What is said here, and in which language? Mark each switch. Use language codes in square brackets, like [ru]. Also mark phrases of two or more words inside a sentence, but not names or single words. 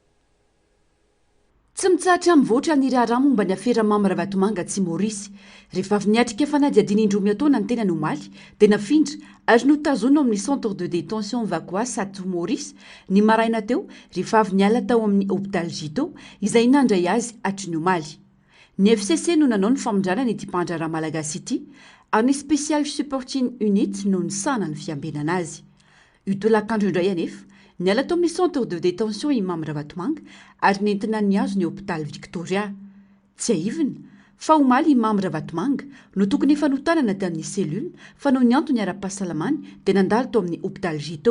[mg] Tsy mitsahatra mivoatra ny raharaha momba ny afera Mamra Vatomanga tsy Maurice rehefa avy niatrika fanady adiny indromiataona ny tena nomaly dia nafindra ary notazona amin'ny [fr] centre de détention [mg] Vakoasa to Maurice ny maraina teo rehefa avy niala tao amin'ny hôpital Gito izay nandray azy hatry ny omaly. Ny FCC no nanao ny famondrana ity mpandrarana malagasy ity ary ny [en] special supporting unit [mg] no nisahana ny fiambenana azy. Io tolakandro indray anefa niala tao amin'ny [fr] centre de détention [mg] i Mamra Vatomanga ary nentina ny azo ny hôpital Victoria. Tsy aivina fa omaly i Mamra Vatomanga no tokony efa notanana tamin'ny cellule fa no ny antony ara-pahasalamany dia nandalo tao amin'ny hôpital Gito.